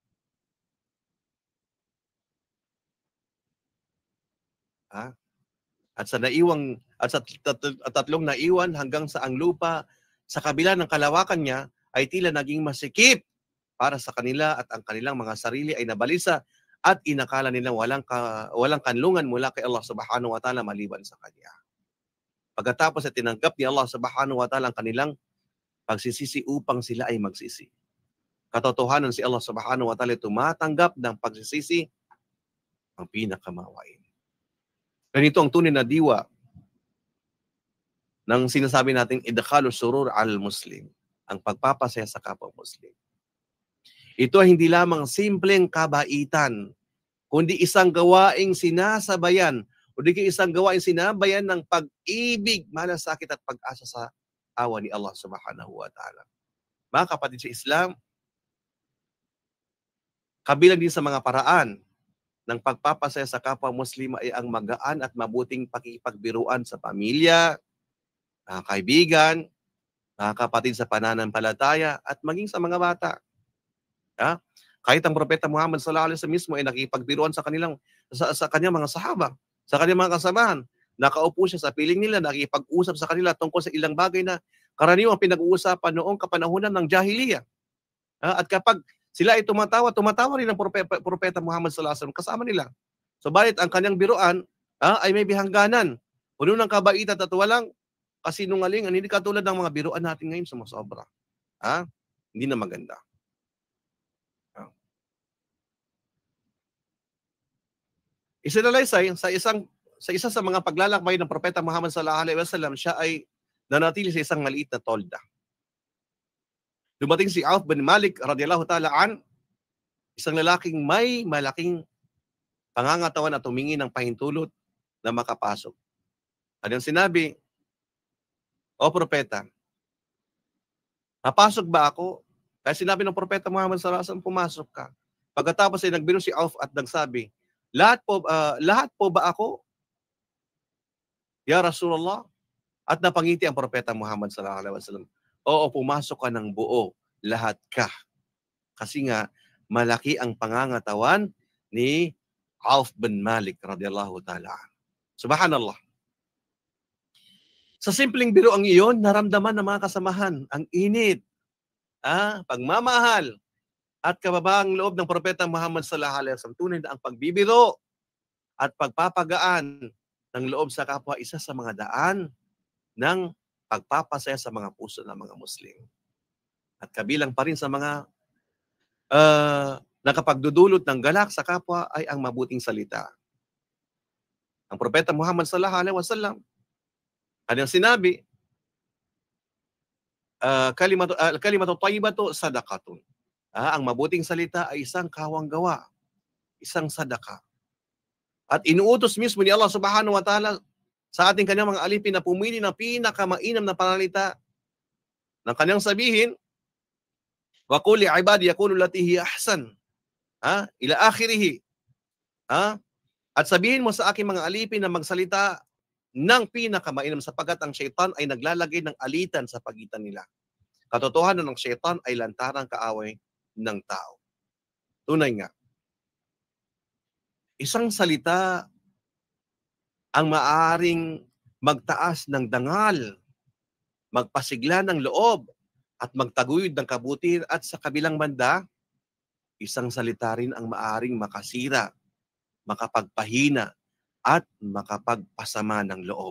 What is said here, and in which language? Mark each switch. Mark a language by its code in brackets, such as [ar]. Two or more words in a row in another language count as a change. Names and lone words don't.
[tl] At sa tatlong naiwan hanggang sa ang lupa sa kabila ng kalawakan niya ay tila naging masikip para sa kanila at ang kanilang mga sarili ay nabalisa at inakala nilang walang kanlungan mula kay Allah [ar] سبحانه وتعالى [tl] maliban sa Kanya. Pagkatapos ay tinanggap ni Allah [ar] سبحانه وتعالى [tl] ang kanilang pagsisisi upang sila ay magsisi. Katotohanan si Allah [ar] سبحانه وتعالى [tl] tumatanggap ng pagsisisi ang pinakamawain. Ganito ang tunay na diwa ng sinasabi nating [ar] إدخال سرور المسلم, [tl] ang pagpapasaya sa kapwa Muslim. Ito ay hindi lamang simpleng kabaitan, kundi isang gawaing sinasabayan, isang gawaing sinabayan ng pag-ibig, malasakit at pag-asa sa awa ni Allah [ar] سبحانه وتعالى. [tl] Mga kapatid sa Islam, kabilang din sa mga paraan ng pagpapasaya sa kapwa Muslim ay ang magaan at mabuting pakikipagbiruan sa pamilya, mga kaibigan, mga kapatid sa pananampalataya, at maging sa mga bata. Kahit ang Propeta Muhammad [ar] صلى الله عليه وسلم [tl] mismo ay nakikipagbiruan sa kanyang mga sahaba, sa kanyang mga kasamahan. Nakaupo siya sa piling nila, nakikipag-usap sa kanila tungkol sa ilang bagay na karaniwang pinag-uusapan noong kapanahunan ng Jahiliya. At kapag sila ay tumatawa rin ang Propeta Muhammad [ar] صلى الله عليه وسلم [tl] kasama nila. Subalit ang kanyang biruan ay may bihangganan, puno ng kabaitan at walang kasinungalingan, hindi katulad ng mga biruan natin ngayon sumusobra. Hindi na maganda. Isinalaysay sa isa sa mga paglalakbay ng Propeta Muhammad [ar] صلى الله عليه وسلم, [tl] siya ay nanatili sa isang maliit na tolda. Dumating si Auf bin Malik [ar] رضي الله تعالى عن, [tl] isang lalaking may malaking pangangatawan at humingi ng pahintulot na makapasok. Anong sinabi? O Propeta, napasok ba ako? Kaya sinabi ng Propeta Muhammad [ar] صلى الله عليه وسلم, [tl] pumasok ka. Pagkatapos ay nagbiro si Auf at nagsabi, lahat po ba ako? [ar] يا رسول الله? [tl] At napangiti ang propeta Muhammad [ar] صلى الله عليه وسلم. [tl] Oo, pumasok ka ng buo, lahat ka. Kasi nga, malaki ang pangangatawan ni Auf bin Malik [ar] رضي الله تعالى. [tl] Subhanallah. Sa simpleng biro ang iyon, naramdaman ng mga kasamahan ang init, pagmamahal, at kababaang loob ng propeta Muhammad [ar] صلى الله عليه وسلم. [tl] Tunay na ang pagbibiro at pagpapagaan ng loob sa kapwa isa sa mga daan ng pagpapasaya sa mga puso ng mga Muslim. At kabilang pa rin sa mga nakapagdudulot ng galak sa kapwa ay ang mabuting salita. Ang propeta Muhammad [ar] صلى الله عليه وسلم, [tl] kanyang sinabi, [ar] كلمة طيبة صدقة. [tl] Ang mabuting salita ay isang kawang gawa, isang sadaka. At inuutos mismo ni Allah [ar] سبحانه وتعالى [tl] sa ating kanyang mga alipin na pumili ng pinakamainam na panalita ng kanyang sabihin, [ar] وقل لعبادي يقولوا التي هي أحسن. إلى آخره. [tl] At sabihin mo sa aking mga alipin na magsalita ng pinakamainam sapagkat ang syaitan ay naglalagay ng alitan sa pagitan nila. Katotohanan ng syaitan ay lantarang kaaway ng tao. Tunay nga. Isang salita ang maaaring magtaas ng dangal, magpasigla ng loob, at magtaguyod ng kabutihan, at sa kabilang banda, isang salita rin ang maaaring makasira, makapagpahina, at makapagpasama ng loob.